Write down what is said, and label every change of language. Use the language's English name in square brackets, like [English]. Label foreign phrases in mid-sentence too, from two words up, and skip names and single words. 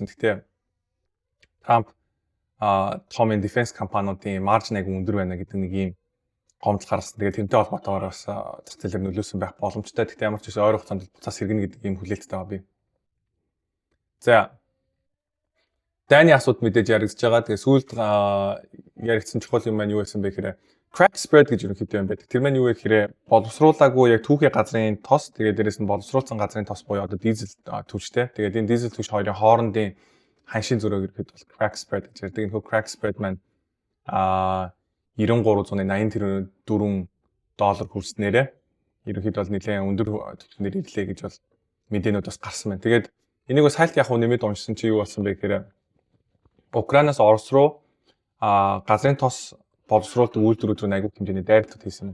[Mongolian] Гэхдээ Трамп том defense компаниудын маржин аяг өндөр байна гэдэг нэг ийм гомдол гаргасан. Тэгээд тэрнтэй холбоотойгоор бас зах зээлээр нөлөөсөн байх боломжтой. Гэхдээ ямар ч байсан ойр хугацаанд буцаас сэргэнэ гэдэг ийм хүлээлттэй байгаа би. За дайны асуудал мэдээж яригдж байгаа. Тэгээ сүүлд яригдсан чухал юм маань юу байсан бэ гэхээр [English] crack spread [Mongolian] гэж ерөнхийдөө юм байдаг. Тэр маань юу вэ гэхээр боловсруулаагүй яг түүхий газрын тос, тэгээ дээрэс нь боловсруулсан газрын тос буюу одоо дизель түвштэй. Тэгээд энэ дизель түвш хоёрын хоорондын ханшийн зөрөөг ерөнхийдөө бол [English] crack spread [Mongolian] гэж ярьдаг. Энэ [English] crack spread [Mongolian] маань $93.84 хүрснээрээ ерөнхийдөө бол нэлээд өндөр түвшнэр ирлээ гэж бол мэдээнүүд бас гарсан байна. Тэгээд энийг бас хайлт яг нэмээд уншсан чи юу болсон бэ гэхээр Украинаас Орос руу газрын тос боловсруулалт үйлдвэрүүд рүү аягүй хэмжээний дайралтууд хийсэн.